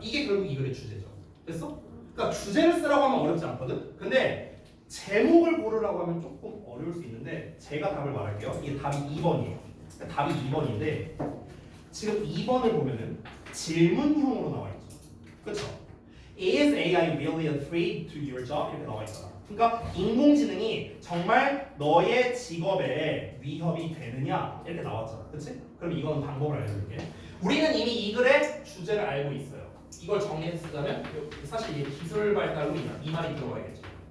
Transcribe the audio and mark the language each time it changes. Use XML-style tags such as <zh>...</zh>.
<ko>이게 결국 이 글의 주제죠. 됐어? 그러니까 주제를 쓰라고 하면 어렵지 않거든. 근데 제목을 고르라고 하면 조금 어려울 수 있는데 제가 답을 말할게요. 이게 답이 2번이에요. 답이 2번인데 지금 2번을 보면은 질문형으로 나와 있죠. 그렇죠?</ko> <en>Is AI really a threat to your job?</en> <ko>이렇게 나와 있잖아. 그러니까 인공지능이 정말 너의 직업에 위협이 되느냐 이렇게 나왔잖아. 그렇지? 그럼 이건 방법을 알려줄게. 우리는 이미 이 글의 주제를 알고 있어요. 이걸 정리해서 쓰자면 사실 이게 기술 발달로 인한 이 말이 들어가야겠죠.</ko>